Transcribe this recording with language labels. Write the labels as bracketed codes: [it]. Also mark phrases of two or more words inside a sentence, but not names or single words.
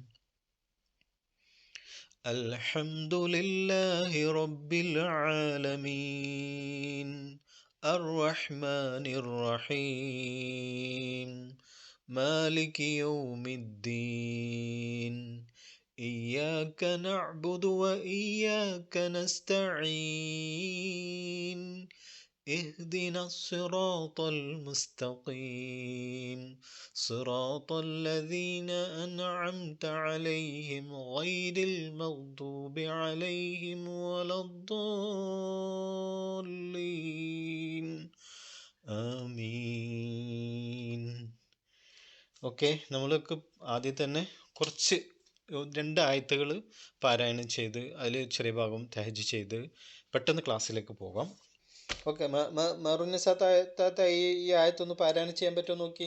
[ar] الحمد لله رب العالمين الرحمن الرحيم مالك يوم الدين إياك نعبد وإياك നസ്തഈൻ اهدنا الصراط المستقيم صراط الذين أنعمت عليهم غير المغضوب عليهم ولا الضالين ആമീൻ. [ml] ഓക്കെ, നമ്മൾക്ക് ആദ്യം തന്നെ കുറച്ച് 2 ആയത്തുകൾ പാരായണം ചെയ്ത് അതിൽ ചെറിയ ഭാഗം തഹജ്ജുദ് ചെയ്ത് പെട്ടെന്ന് ക്ലാസ്സിലേക്ക് പോകാം. ഓക്കെ, മറുനിസ താത്ത ഈ ആയത്തൊന്ന് പാരായണം ചെയ്യാൻ പറ്റുമോ നോക്കി.